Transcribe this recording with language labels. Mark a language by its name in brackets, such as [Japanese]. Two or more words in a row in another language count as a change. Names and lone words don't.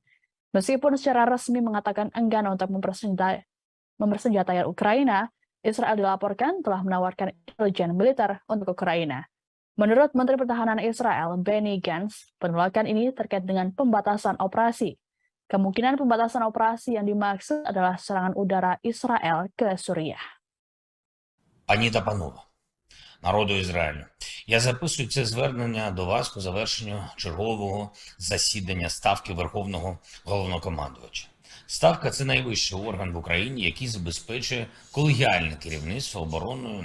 [Indonesian] Meskipun secara resmi mengatakan enggan untuk mempersenjatai Ukraina, Israel dilaporkan telah menawarkan intelijen militer untuk Ukraina. Menurut Menteri Pertahanan Israel, Benny Gantz, penolakan ini terkait dengan pembatasan operasi. Kemungkinan pembatasan operasi yang dimaksud adalah serangan udara Israel ke Suriah. [Ukrainian] Пані та панове, народу Ізраїлю, я записую це звернення до вас по завершенню чергового засідання Ставки Верховного Головнокомандувача. Ставка – це найвищий орган в Україні, який забезпечує колегіальне керівництво обороною.